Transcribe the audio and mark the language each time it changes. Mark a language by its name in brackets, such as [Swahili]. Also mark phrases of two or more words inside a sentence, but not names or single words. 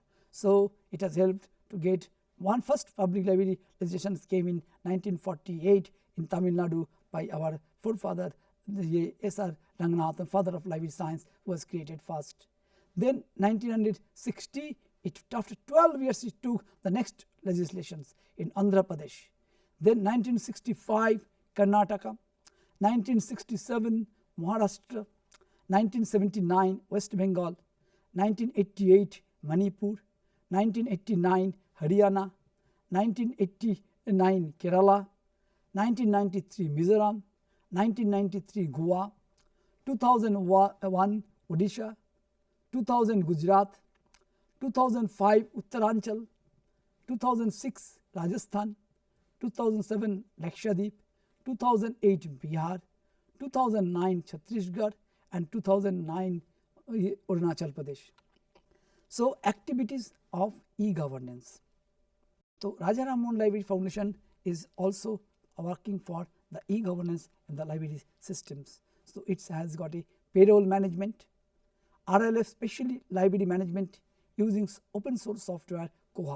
[English] So, it has helped to get one first public library legislation came in 1948 in Tamil Nadu by our forefather the S.R. Ranganathan, father of library science, was created first. Then 1960, after 12 years it took the next legislations in Andhra Pradesh. Then 1965 Karnataka, 1967 Maharashtra, 1979 West Bengal, 1988 Manipur, 1989 Haryana, 1989 Kerala, 1993 Mizoram, 1993 Goa, 2001 Odisha, 2000 Gujarat, 2005 Uttaranchal, 2006 Rajasthan, 2007 Lakshadweep, 2008 Bihar, 2009 Chhattisgarh and 2009 Arunachal Pradesh. So, activities of e-governance. So, Raja Rammohan Library Foundation is also working for the e-governance in the library systems. So, it has got a payroll management, RLF specially library management using open source software Koha.